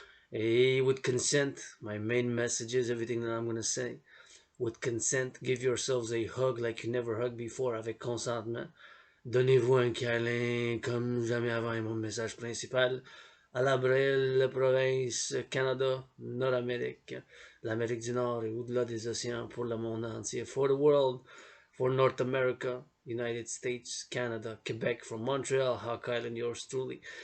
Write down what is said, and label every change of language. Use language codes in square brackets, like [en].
[en] Hey, with consent, my main message is everything that I'm gonna say. With consent, give yourselves a hug like you never hugged before [fr] avec consentement. Donnez-vous un câlin comme jamais avant est mon message principal. À la Brel, province, Canada, Nord-Amérique, l'Amérique du Nord et au-delà des océans pour le monde entier. [en] For the world, for North America, United States, Canada, Quebec, from Montreal, Hawk Island, yours truly.